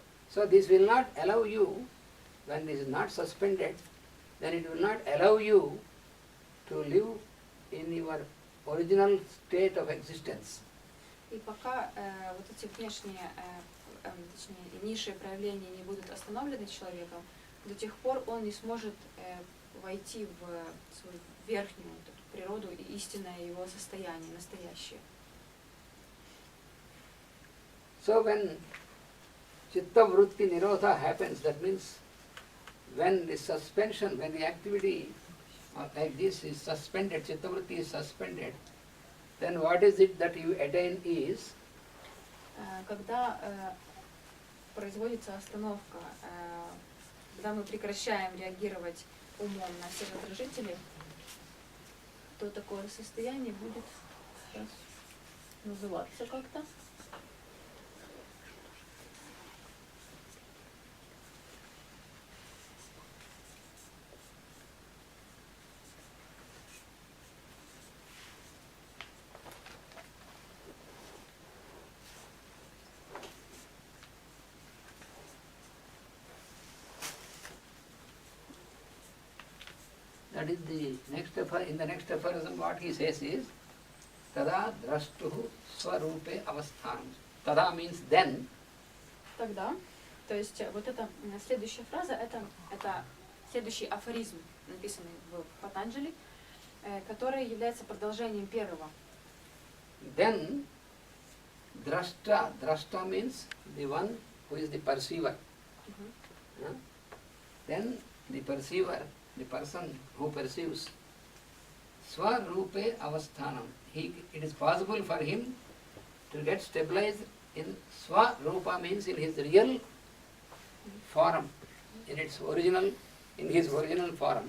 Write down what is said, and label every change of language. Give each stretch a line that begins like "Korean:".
English: So this will not allow you, when this is not suspended, then it will not allow you to live in your original state of existence.
Russian: И пока вот эти внешние, точнее, низшие проявления не будут остановлены человеком, до тех пор он не сможет войти в свою верхнюю вот эту природу и истинное его состояние, настоящее.
English: So when chitta vritti nirodha happens, that means when the suspension, when the activity like this is suspended, chitta vritti is suspended, then what is it that you attain is?
Russian: Когда производится остановка, когда мы прекращаем реагировать умом на все раздражители, то такое состояние будет сейчас называться как-то.
English: That is the next in the next aphorism what he says is
Sanskrit: tada drashtuhu swarupe avasthanam.
English: Tada means then.
Russian: Тогда, то есть вот эта следующая фраза, это следующий афоризм, написанный в Патанджали, который является продолжением первого.
English: Then drashta means the one who is the perceiver. Then the perceiver, the person who perceives,
Sanskrit: swarupe avasthanam.
English: It is possible for him to get stabilized in swarupa, means in his real form, in his original form.